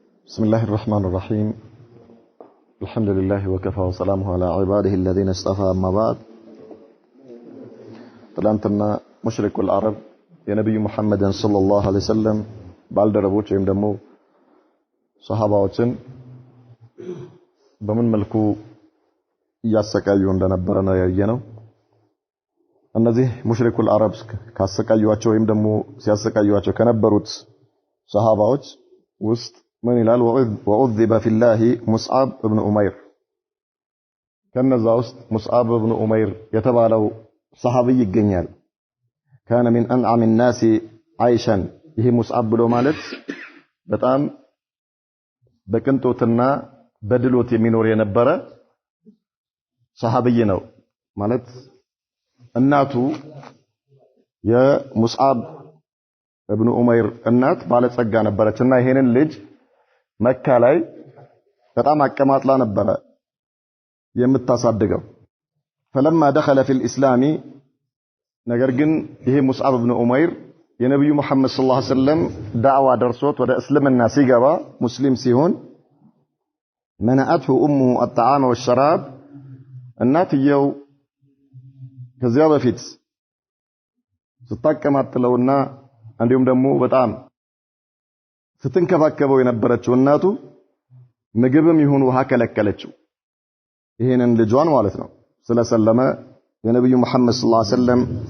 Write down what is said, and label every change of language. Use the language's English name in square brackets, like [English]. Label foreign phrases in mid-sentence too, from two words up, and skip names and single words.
[Arabic] بسم الله الرحمن الرحيم الحمد لله وكفى وسلامه على عباده الذين اصطفى أما بعد [Amharic] ትላንትና ሙሽሪኩል አረብ የነብዩ መሐመድን [Arabic] صلى الله عليه وسلم [Amharic] ባልደረቦች ወይም ደግሞ ሱሐባዎችን በምን መልኩ ያሰቃዩ እንደነበረ ነው ያየነው። እነዚህ ሙሽሪኩል አረብ ካሰቃዩዋቸው ወይም ደግሞ ሲያሰቃዩዋቸው ከነበሩት ሱሐባዎች ውስጥ من ይላል [Arabic] وعذب في الله مصعب ابن أمير [Amharic] ከነዛ ውስጥ ሙስዓብ ኢብኑ ኡመይር የተባለው ሰሃቢይ ይገኛል። [Arabic] كان من انعم الناس عيشا [Amharic] ይሄ ሙስዓብ ብሎ ማለት በጣም በቅንጦትና በድሎት የሚኖር የነበረ ሰሃቢይ ነው። ማለት እናቱ የሙስዓብ ኢብኑ ኡመይር እናት ባለጸጋ ነበረችና ይሄንን ልጅ መካ ላይ በጣም አቀማጥላ ነበረ የምታሳድገው። [Arabic] فلما دخل في الاسلام [Amharic] ነገር ግን ይሄ ሙስዓብ ኢብኑ ኡመይር የነብዩ መሐመድ [Arabic] صلى الله عليه وسلم [Amharic] ዳዕዋ ደርሶት ወደ እስልምና ሲገባ ሙስሊም ሲሆን [Arabic] منعته امه الطعام والشراب [Amharic] እናትየው ከዚያ በፊት ስታቀማጥለውና እንዲሁም ደግሞ በጣም ስትንከባከበው የነበረችው እናቱ ምግብም ይሁን ውሃ ከለከለችው። ይሄንን ልጇን ማለት ነው ስለሰለመ የነብዩ መሐመድ [Arabic] صلى الله عليه وسلم